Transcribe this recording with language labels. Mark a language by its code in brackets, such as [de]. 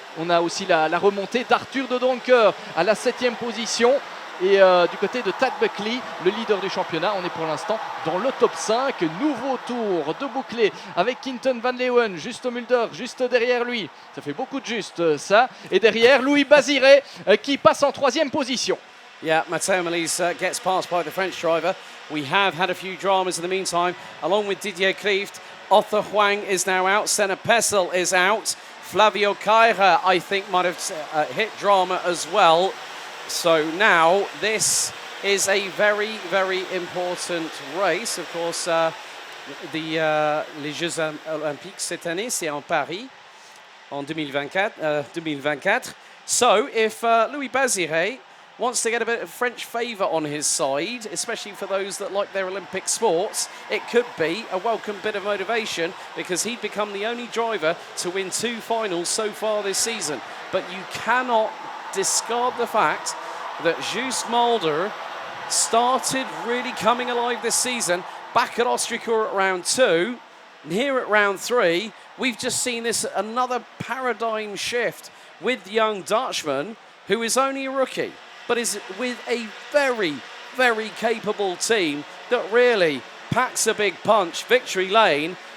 [fr] On a aussi la remontée d'Arthur de Donker à la 7e position. Et du côté de Tad Buckley, le leader du championnat, on est pour l'instant dans le top 5. Nouveau tour de bouclé avec Quinten van Leeuwen, Juste Mulder, juste derrière lui. Ça fait beaucoup de juste ça. Et derrière, Louis Baziré qui passe en 3e position. [en] Yeah, Matteo Melis gets passed by the French driver. We have had a few dramas in the meantime, along with Didier Kreeft. Arthur Hoang is now out. Senna Pessel is out. Flavio Caira, I think, might have hit drama as well. So now this is a very, very important race. Of course, [fr] les Jeux Olympiques cette année, c'est en Paris en 2024. [en] So if Louis Baziré wants to get a bit of French favour on his side, especially for those that like their Olympic sports, it could be a welcome bit of motivation because he'd become the only driver to win 2 finals so far this season. But you cannot discard the fact that Guus Mulder started really coming alive this season back at Austricourt at round 2, and here at round 3 we've just seen this another paradigm shift with the young Dutchman who is only a rookie but is with a very, very capable team that really packs a big punch victory lane